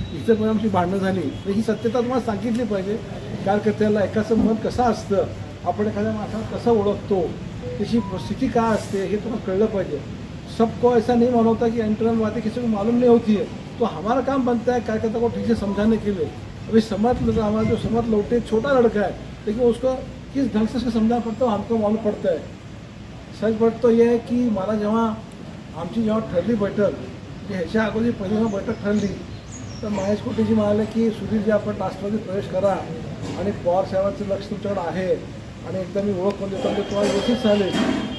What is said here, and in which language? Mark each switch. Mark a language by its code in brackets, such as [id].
[mr] इथं पण आमची भांडणं झाली। तर ही सत्यता तुम्हाला सांगितली पाहिजे। कार्यकर्त्याला एकाचं मन कसं असतं, आपण एखाद्या माणसाला कसं ओळखतो, त्याची स्थिती काय असते हे तुम्हाला कळलं पाहिजे। [hi] सबको ऐसा नहीं मालूम होता कि इंटरनल बातें किसी को मालूम नहीं होती है, तो हमारा काम बनता है कार्यकर्ता को ठीक से समझाने के लिए। अभी समर्थ हमारा जो समर्थ लौटे छोटा लड़का है, लेकिन उसको किस ढंग से उसको समझाना पड़ता है हमको मालूम पड़ता है। सच बात तो ये है की [mr] मला जेव्हा ठरली बैठक, ह्याच्या अगोदर पहिली बैठक ठरली तर महेश कोटेजी म्हणाले की सुधीरजी आपण राष्ट्रवादीत प्रवेश करा आणि पवार साहेबांचं लक्ष तुमच्याकडे आहे आणि एकदा मी ओळख करून देतो म्हणजे तुम्हाला व्यवस्थित चालेल।